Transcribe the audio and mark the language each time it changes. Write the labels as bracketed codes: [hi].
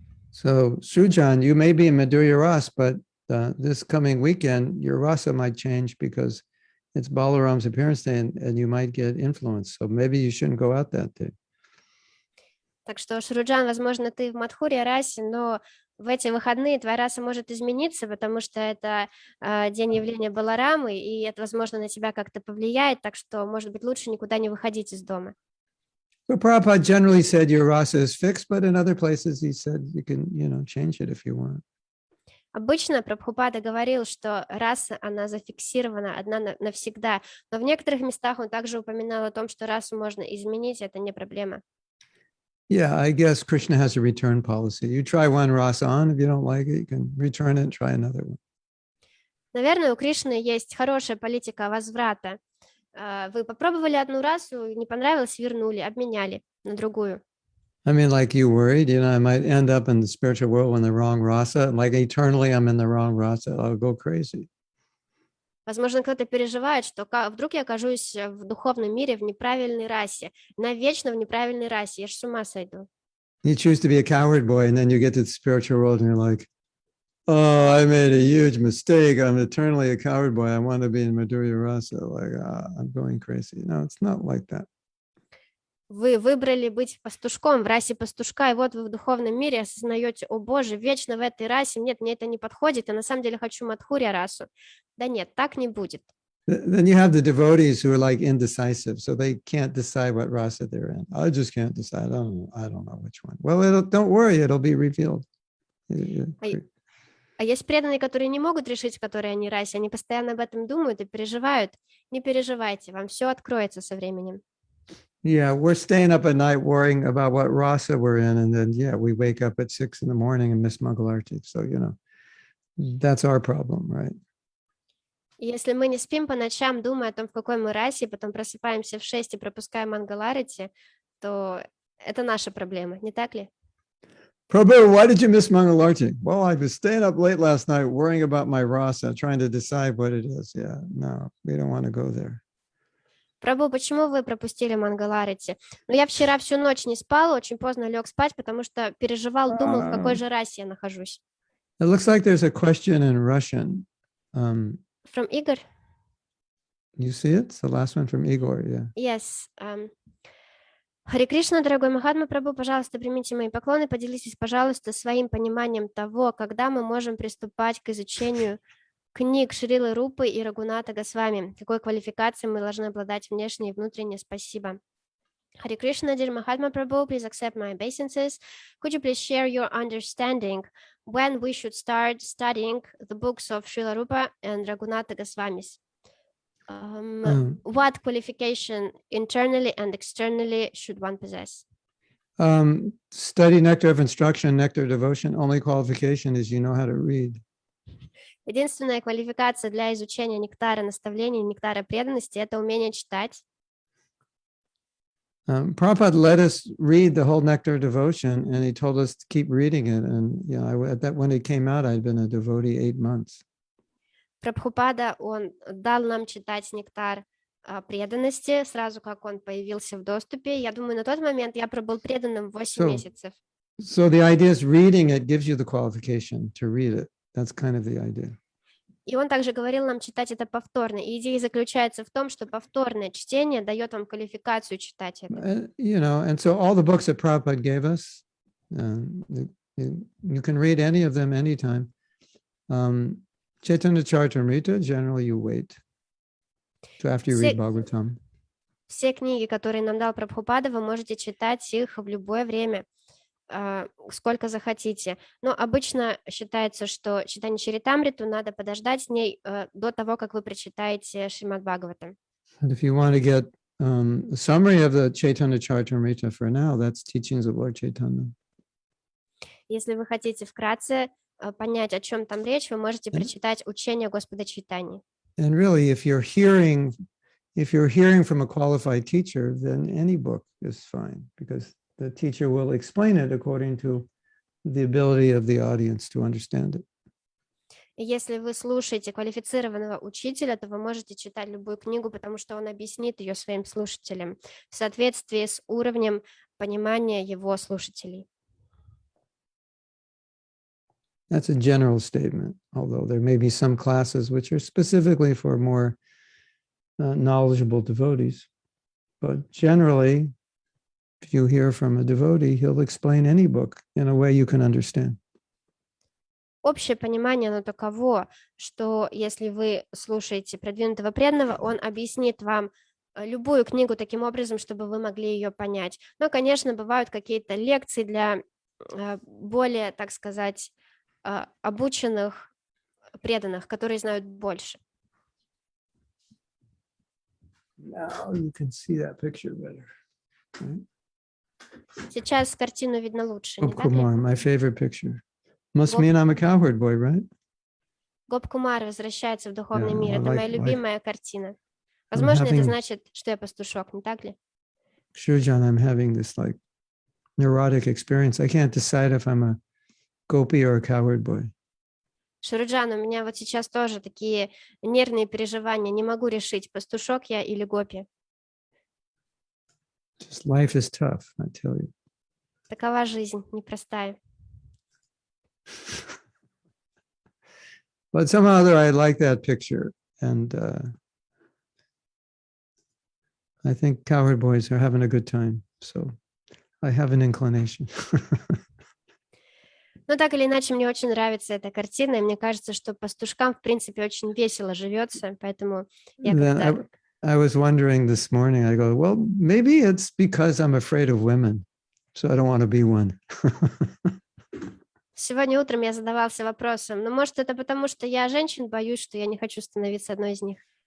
[en] So, Srujan, you may be in Madhurya Ras, but this coming weekend, your rasa might change because it's Balaram's appearance day, and you might get influenced. So maybe you shouldn't go out that day. [ru] Так что, Шуруджан, возможно, ты в Мадхурья расе, но в эти выходные твоя раса может измениться, потому что это день явления Баларамы, и это, возможно, на тебя как-то повлияет, так что, может быть, лучше никуда не выходить из дома. [en] So Prabhupada generally said your rasa is fixed, but in other places he said you can, you know, change it if you want. [ru] Обычно Прабхупада говорил, что раса, она зафиксирована одна навсегда, но в некоторых местах он также упоминал о том, что расу можно изменить, это не проблема. [en] Yeah, I guess Krishna has a return policy. You try one rasa on, if you don't like it, you can return it and try another one. [ru] Наверное, у Кришны есть хорошая политика возврата. Вы попробовали одну расу, не понравилось, вернули, обменяли на другую. [en] I mean, like you worried, you know, I might end up in the spiritual world in the wrong rasa. Like eternally, I'm in the wrong rasa. I'll go crazy. [ru] Возможно, кто-то переживает, что вдруг я окажусь в духовном мире в неправильной расе, навечно в неправильной расе, я ж с ума сойду. [en] You choose to be a coward boy, and then you get to the spiritual world, and you're like, oh, I made a huge mistake. I'm eternally a coward boy. I want to be in Madhurya Rasa. Like, I'm going crazy. No, it's not like that. [ru] Вы выбрали быть пастушком в расе пастушка, и вот вы в духовном мире осознаете: о боже, вечно в этой расе, нет, мне это не подходит, я на самом деле хочу Мадхурья расу. Да нет, так не будет. [en] Then you have the devotees who are like indecisive, so they can't decide what rasa they're in. I just can't decide. I don't know which one. Well, don't worry, it'll be revealed. [ru] А есть преданные, которые не могут решить, в которой они расе, они постоянно об этом думают и переживают. Не переживайте, вам все откроется со временем. [en] Yeah, we're staying up at night worrying about what rasa we're in, and then we wake up at 6 in the morning and miss Mangalarti. So, you know, that's our problem, right? [ru] Если мы не спим по ночам, думая о том, в какой мы расе, потом просыпаемся в 6 и пропускаем Мангаларити, то это наша проблема, не так ли? [en] Prabhu, why did you miss Mangalarti? Well, I was staying up late last night worrying about my rasa, trying to decide what it is. Yeah, no, we don't want to go there. [ru] Прабху, почему вы пропустили Мангаларити? Ну, я вчера всю ночь не спал, очень поздно лег спать, потому что переживал, думал, в какой же расе я нахожусь. [en] It looks like there's a question in Russian. From Igor? You see it? It's the last one from Igor, yeah. Yes. [ru] Харе Кришна, дорогой Махатма Прабху, пожалуйста, примите мои поклоны, поделитесь, пожалуйста, своим пониманием того, когда мы можем приступать к изучению книг Шрилы Рупы и Рагуната Госвами, какой квалификацией мы должны обладать внешне и внутренне. Спасибо. [en] Hare Krishna, dear Mahatma Prabhu, please accept my obeisances. Could you please share your understanding when we should start studying the books of Srila Rupa and Raghunatha Goswamis? What qualification internally and externally should one possess? Study nectar of instruction, nectar of devotion. Only qualification is you know how to read. [ru] Единственная квалификация для изучения нектара наставлений, нектара преданности — это умение читать. [en] Prabhupada let us read the whole Nectar Devotion, and he told us to keep reading it. And when it came out, I'd been a devotee 8 months. [ru] Прабхупада, он дал нам читать нектар преданности, сразу как он появился в доступе. Я думаю, на тот момент я пробыл преданным 8 месяцев. [en] So the idea is reading it gives you the qualification to read it. That's kind of the idea. [ru] И он также говорил нам читать это повторно. И идея заключается в том, что повторное чтение дает вам квалификацию читать это. [en] And so all the books that Prabhupada gave us, you can read any of them anytime. Chaitanya Charitamrita, generally you wait to after you read Bhagavatam. [ru] Все книги, которые нам дал Прабхупада, вы можете читать их в любое время, сколько захотите. Но обычно считается, что читание Чаритамриту надо подождать с ней до того, как вы прочитаете Шримад Бхагаватам. [en] And if you want to get a summary of the Chaitanya Charitamrita for now, that's teachings of Lord Chaitanya. [ru] Если вы хотите вкратце понять, о чем там речь, вы можете прочитать учение Господа Чайтаньи. [en] And really, if you're hearing from a qualified teacher, then any book is fine, because the teacher will explain it according to the ability of the audience to understand it. [ru] И если вы слушаете квалифицированного учителя, то вы можете читать любую книгу, потому что он объяснит ее своим слушателям в соответствии с уровнем понимания его слушателей. [en] That's a general statement, although there may be some classes which are specifically for more knowledgeable devotees. But generally, if you hear from a devotee, he'll explain any book in a way you can understand. [ru] Общее понимание, оно таково, что если вы слушаете продвинутого преданного, он объяснит вам любую книгу таким образом, чтобы вы могли ее понять. Но, конечно, бывают какие-то лекции для более, так сказать, обученных преданных, которые знают больше. [en] Now you can see that picture better. Right? [ru] Сейчас картину видно лучше, не так ли? [en] Gopkumar, my favorite picture. Must mean I'm a cowherd boy, right? [ru] Гоп-Кумар возвращается в духовный [en] Yeah, [ru] мир. [en] I [ru] Это моя [en] like- [ru] любимая картина. Возможно, это [en] having- [ru] значит, что я пастушок, не так ли? [en] Shurjan, I'm having this like neurotic experience. I can't decide if I'm a gopi or a cowherd boy. [ru] Шуруджан, у меня вот сейчас тоже такие нервные переживания. Не могу решить, пастушок я или гопи. [en] Just life is tough, I tell you. [ru] Такова жизнь, непростая. [en] But somehow or other, I like that picture. And I think cowherd boys are having a good time. So I have an inclination. [ru] Но так или иначе, мне очень нравится эта картина, и мне кажется, что пастушкам, в принципе, очень весело живется, поэтому я [en] Then [ru] как-то... [en] I was wondering this morning, I go, well, maybe it's because I'm afraid of women. So I don't want to be one. [ru] Сегодня утром я задавался вопросом, ну, может, это потому, что я женщин боюсь, что я не хочу становиться одной из них.